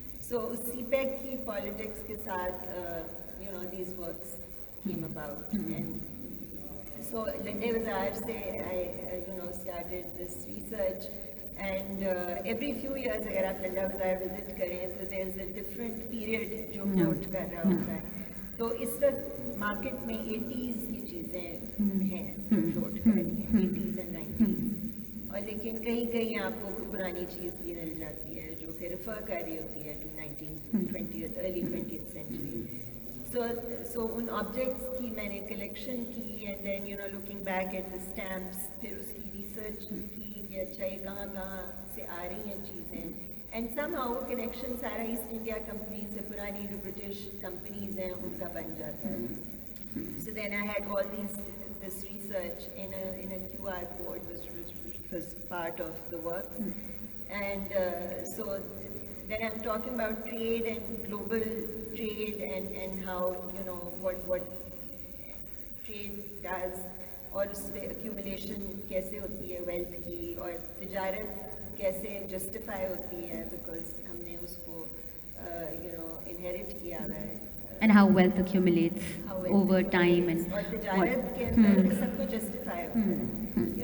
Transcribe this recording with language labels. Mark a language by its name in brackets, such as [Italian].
[English] So CPEC की politics के साथ these works came about, and so Linde Bazaar se I started this research, and every few years [Hindi] अगर आप [English] Linde Bazaar visit करें तो there's a different period जो float [Hindi] कर रहा होता है. तो इस वक्त market में 80s की चीज़ें हैं जो float कर रही हैं, 80s and 90s, और लेकिन कहीं आपको कोई पुरानी चीज़ भी मिल जाती है जो कि refer कर रही होती है [English] to 19th, early 20th century. [Hindi] So उन objects की मैंने collection की, [English] and then looking back at the stamps, [Hindi] फिर उसकी research की कि अच्छा ये कहाँ से आ रही हैं चीज़ें, [English] and somehow [Hindi] वो connection सारा East India company से पुरानी जो British companies हैं उनका बन जाता है. [English] So then I had all this research in a QR code, which was part of the works. And so then I'm talking about trade and global trade and how, you know, what trade does [Hindi] और उसमें [English] accumulation कैसे होती है wealth [Hindi] की और तिजारत कैसे [English] justify होती है because [Hindi] हमने उसको [English] you know inherit [Hindi] किया हुआ है. [English] And how wealth accumulates How it over time and [Hindi] और [English] what. [Hindi] तिजारत के अंदर सब कुछ justify होता है.